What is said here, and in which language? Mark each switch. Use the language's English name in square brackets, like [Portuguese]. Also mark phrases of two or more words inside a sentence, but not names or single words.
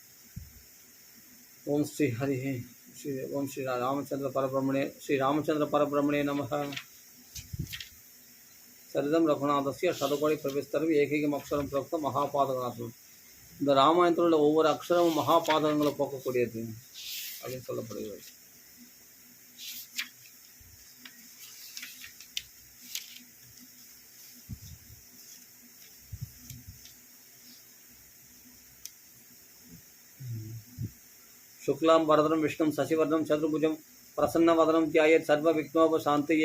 [Sanskrit] ॐ श्री हरि श्री ॐ श्री रामचन्द्र परब्रह्मणे श्री रामचन्द्र परब्रह्मणे नमः. चरितं रघुनाथस्य शतकोटि प्रविस्तरम् एकैकम् अक्षरम् प्रोक्त महापातकनाशनम्. [Tamil] இந்த ராமாயணத்தில் உள்ள ஒவ்வொரு அக்ஷரமும் மகாபாதகங்களை போக்கக்கூடியது அப்படின்னு சொல்லப்படுகிறது. [Sanskrit] शुक्लां वरदं विष्णुं शशिवर्णं चतुर्भुजं प्रसन्नवदनं ध्यायेत् सर्वविघ्नोपशान्तये.